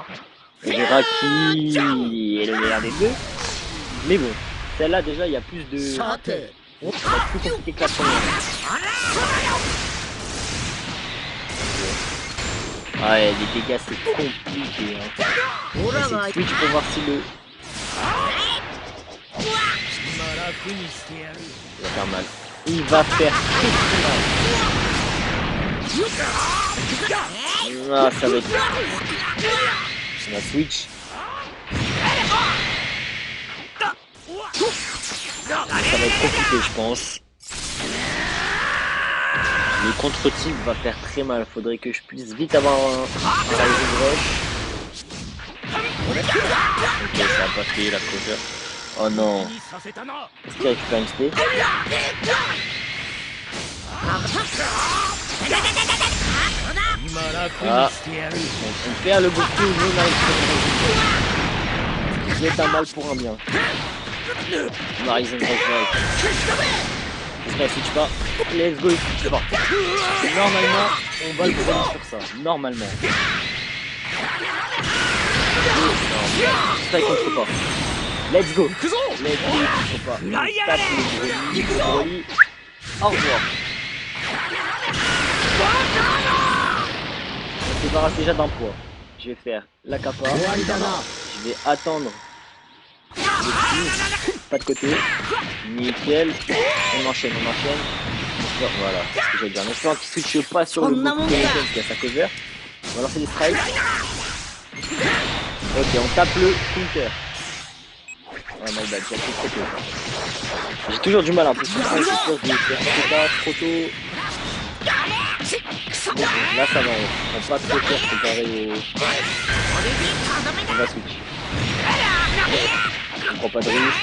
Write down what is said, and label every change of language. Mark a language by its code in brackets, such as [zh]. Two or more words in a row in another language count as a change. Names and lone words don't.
[fr] On verra qui est le meilleur des deux. Mais bon, celle-là, déjà, il y a plus de. Ça [ja] さて [fr] va être plus compliqué que la première. Ouais, les dégâts, c'est compliqué, hein. On [ja] オ [fr] va [ja] ラ [fr] essayer [ja] が [fr] de switch pour voir si le. [ja] 今楽にしてやる [fr] Il va faire mal. Il va faire très très mal. Ah, ça va être. On va switch. Ça va être compliqué, je pense. Le contre-type va faire très mal. Faudrait que je puisse vite avoir un Rising Rush. Ok, ça a pas fait la cover. Oh non. [ja] にさせたな [fr] Est-ce qu'il récupère une spé? Ah, on perd le Goku, nous on arrive sur le Rising Rush. Je vais être un mal pour un bien. On a Rising Rush. J'espère que switch pas. [en] Let's go, [fr] il switch pas. Normalement, on va le prendre sur ça. Normalement. Ça, il contre pas. [en] Let's go. Let's go, [fr] il contre pas. On tape le Broly. Au revoir. On se débarrasse déjà d'un poids. Je vais faire la kappa. Je vais attendre le coup. Pas de côté. Nickel. On enchaîne. Voilà, c'est ce que j'allais dire. En espérant qu'il switche pas sur le Goku Kaioken qui a sa cover. On va lancer des strikes. Ok, on tape le counter. [en] Oh my bad, [fr] j'ai appris trop tôt. J'ai toujours du mal un peu sur ça, j'ai peur de faire trop tôt. Bon, là ça va, on prend pas trop cher comparé au. On va switch. On prend pas de risque.